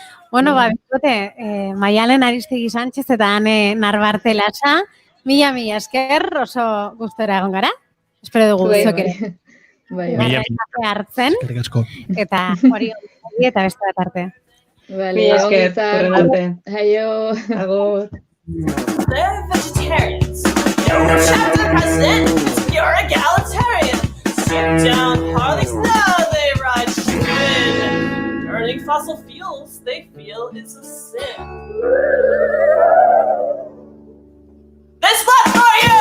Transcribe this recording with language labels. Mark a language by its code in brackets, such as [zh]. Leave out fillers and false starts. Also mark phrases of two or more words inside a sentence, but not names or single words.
[eu] Maialen Aristegi Sánchez eta Ane Narbarte Lasa, mila esker, oso gustora egon gara. Espero dugu zuek ere. Hartzen, eta hori eta beste bat arte. Mila esker, horren arte. Aio. Agur. [en] They're vegetarians. You're a chapter president. You're egalitarian. Sit down, Harleys. Now they ride shit. Burning fossil fuels, they feel it's a sin. This blood's for you!